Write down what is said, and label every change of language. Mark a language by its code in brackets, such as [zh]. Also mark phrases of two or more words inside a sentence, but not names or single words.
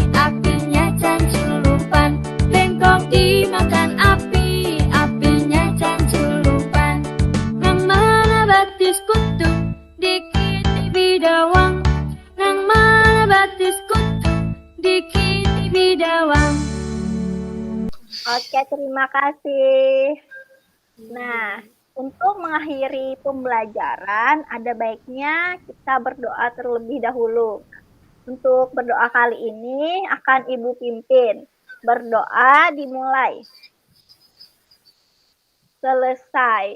[bjn] Apinya canculupan. Bengkok dimakan api. Apinya canculupan. Nang mana batis kutung, dikiti bidawang. Nang mana batis kutung, dikiti bidawang. [id] Oke, terima kasih. Nah, untuk mengakhiri pembelajaran, ada baiknya kita berdoa terlebih dahulu. Untuk berdoa kali ini akan Ibu pimpin. Berdoa dimulai. Selesai.